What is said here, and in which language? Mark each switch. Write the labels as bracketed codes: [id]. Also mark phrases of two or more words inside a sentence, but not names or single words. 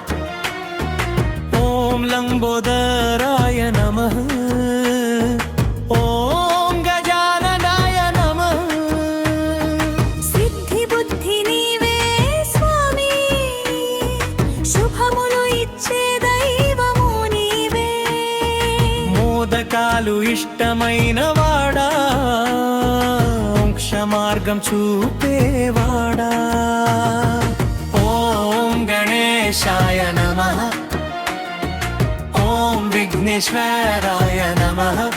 [sa] ॐ लंबोदराय नमः। ॐ गजाननाय नमः। [te] సిద్ధి బుద్ధి నీవే స్వామీ, శుభములు ఇచ్చే దైవము నీవే। మోదకాలు ఇష్టమైన వాడా, మోక్ష మార్గం చూపేవాడా। [sa] ఓం గణేశాయ నమః। ఓం విఘ్నేశ్వరాయ నమః।